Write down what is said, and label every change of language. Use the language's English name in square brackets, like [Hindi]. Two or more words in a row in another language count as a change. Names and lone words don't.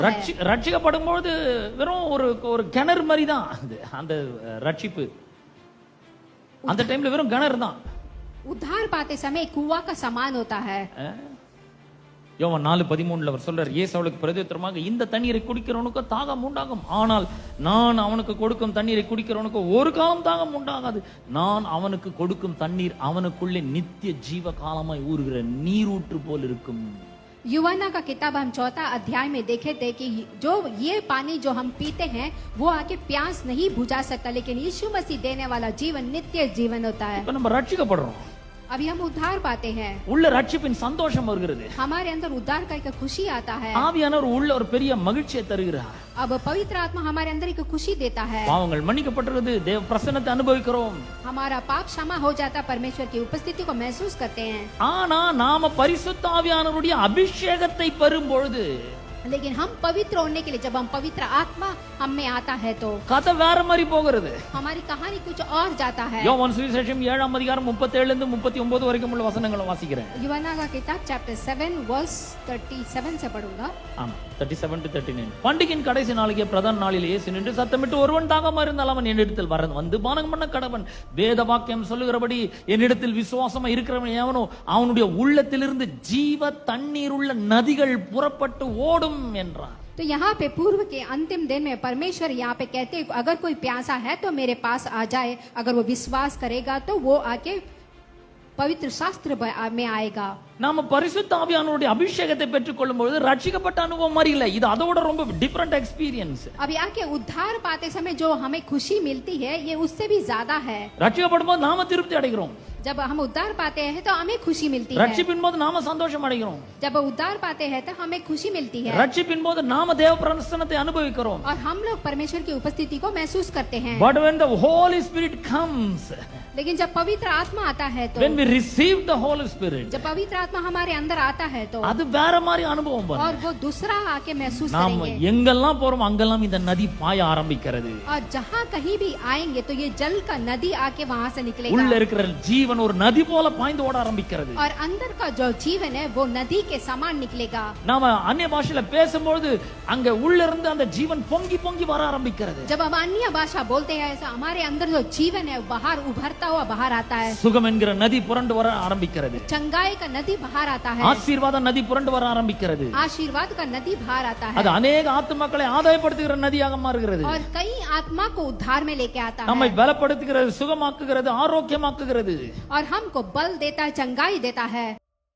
[Tamil] ரட்சிக்கப்படும் பொழுது வெறும் ஒரு கிணறு மாதிரி தான் அந்த ரட்சிப்பு. அந்த டைம்ல வெறும் கிணறு தான். [Hindi] उद्धार पाते समय कुआं का समान होता है. [Tamil] யோவான் 4:13 அவர் சொல்றார், இயேசு அவளுக்கு பிரதியுத்தரமாக, இந்த தண்ணீரை குடிக்கிறவனுக்கு தாகம் உண்டாகும், ஆனால் நான் அவனுக்கு கொடுக்கும் தண்ணீரை குடிக்கிறவனுக்கு ஒரு காலம் தாகம் உண்டாகாது. நான் அவனுக்கு கொடுக்கும் தண்ணீர் அவனுக்குள்ளே நித்திய ஜீவ காலமாய் ஊறுகிற நீரூற்று போல் இருக்கும். [Hindi] यूहन्ना का किताब हम 4 अध्याय में देखे थे कि जो ये पानी जो हम पीते हैं वो आके प्यास नहीं बुझा सकता, लेकिन यीशु मसीह देने वाला जीवन नित्य जीवन होता है. [Tamil] இப்ப நம்ம ரட்சிக்கப்படுறோம். [Hindi] अभी हम उद्धार पाते हैं. [Tamil] உள்ள ரட்சிப்பின் சந்தோஷம் வருகிறது. [Hindi] हमारे अंदर उद्धार का एक खुशी आता है. [Tamil] ஆவியானவர் உள்ள ஒரு பெரிய மகிழ்ச்சியை தருகிறார். [Hindi] अब पवित्र आत्मा हमारे अंदर एक खुशी देता है. [Tamil] பாவங்கள் மன்னிக்கப்பட்டிருக்கிறது, தேவ பிரசன்னத்தை அனுபவிக்கிறோம். [Hindi] हमारा पाप क्षमा हो जाता, परमेश्वर की उपस्थिति को महसूस करते हैं. [Tamil] ஆனா நாம பரிசுத்த ஆவியானவருடைய அபிஷேகத்தை பெறும் பொழுது, [Hindi] लेकिन हम पवित्र होने के लिए जब हम पवित्र आत्मा हम में आता है तो [Tamil] கதை வேற மாதிரி போகிறது. [Hindi] हमारी कहानी कुछ और जाता है. [Tamil] யோவான் சுவிசேஷம் 7 அதிகாரம் 37 இருந்து 39 வரைக்கும் உள்ள வசனங்களை வாசிக்கிறேன். [Hindi] यूहन्ना का किताब चैप्टर 7 वर्स 37 से पढ़ूंगा. [Tamil] ஆமா, 37 to 39. பண்டிகையின் கடைசி நாளிலே பிரதான நாளிலே இயேசு நின்று சத்தமிட்டு, ஒருவன் தாகமா இருந்தால் அவன் என்னிடத்தில் வந்து பானம் பண்ண கடவன். வேத வாக்கியம் சொல்லுகிறபடி என்னிடத்தில் விசுவாசமா இருக்கிறவன் எவனோ அவனுடைய உள்ளத்திலிருந்து ஜீவ தண்ணீர் உள்ள நதிகள் புறப்பட்டு ஓடும் என்றார். [Hindi] तो यहाँ पे पूर्व के अंतिम दिन में परमेश्वर यहाँ पे कहते हैं, अगर कोई प्यासा है तो मेरे पास आ जाए, अगर वो विश्वास करेगा तो वो आके पवित्र शास्त्र में आएगा. [Tamil] நாம பரிசுத்த ஆவியானவருடைய அபிஷேகத்தை பெற்றுக்கொள்ளும் பொழுது ரட்சிக்கப்பட்ட அனுபவம் மாதிரி இல்ல, இது அதோட ரொம்ப [English] different experience. [Hindi] अभी आके उद्धार पाते समय जो हमें खुशी मिलती है ये उससे भी ज्यादा है. [Tamil] ரட்சிக்கப்படும் போது நாம திருப்தி அடைகிறோம். [Hindi] जब हम उद्धार पाते हैं तो हमें खुशी मिलती है. [Tamil] ரட்சிப்பின் போது நாம சந்தோஷம் அடைகிறோம். [Hindi] जब उद्धार पाते हैं तो हमें खुशी मिलती है. [Tamil] ரட்சிப்பின் போது நாம தேவ பிரசன்னத்தை அனுபவிக்கிறோம். [Hindi] और हम लोग परमेश्वर की उपस्थिति को महसूस करते हैं. [English] But when the Holy Spirit comes, [Hindi] लेकिन जब पवित्र आत्मा आता है तो [English] when we receive the Holy Spirit, [Hindi] जब पवित्र आत्मा हमारे अंदर आता है तो [Tamil] அது வேற மாதிரி அனுபவம் வரும். [Hindi] और वो दूसरा आके महसूस [Tamil] நாம [Hindi] करेंगे. [Tamil] எங்கெல்லாம் போறோம் அங்கெல்லாம் இந்த நதி பாய ஆரம்பிக்கிறது. [Hindi] और जहाँ कहीं भी आएंगे तो ये जल का नदी आके वहाँ से निकलेगा. [Tamil] உள்ள இருக்கிற ஜீவன் ஒரு நதி போல பாய்ந்து ஓட ஆரம்பிக்கிறது. [Hindi] और अंदर का जो जीवन है वो नदी के समान निकलेगा. [Tamil] நாம அந்நிய பாஷையில பேசும்போது அங்க உள்ள இருந்து அந்த ஜீவன் பொங்கி பொங்கி வர ஆரம்பிக்கிறது. [Hindi] जब हम अन्य भाषा बोलते हैं ऐसा हमारे अंदर जो जीवन है बाहर उभरता हुआ बाहर आता है. [Tamil] சுகம் என்கிற நதி புரண்டு வர ஆரம்பிக்கிறது. [Hindi] चंगाई का नदी बाहर आता है. [Tamil] ஆசீர்வாத நதி புரண்டு வர ஆரம்பிக்கிறது. [Hindi] आशीर्वाद का नदी बाहर आता है. [Tamil] அது अनेक ஆத்துமக்களை ஆதாயப்படுத்துகிற நதியாக மாறுகிறது. [Hindi] और कई आत्मा को उद्धार में लेके आता [Tamil] நம்மை [Hindi] है. [Tamil] பலப்படுத்துகிறது, சுகமாக்குகிறது, ஆரோக்கியமாக்குகிறது. [Hindi] और हमको बल देता है, चंगाई देता है.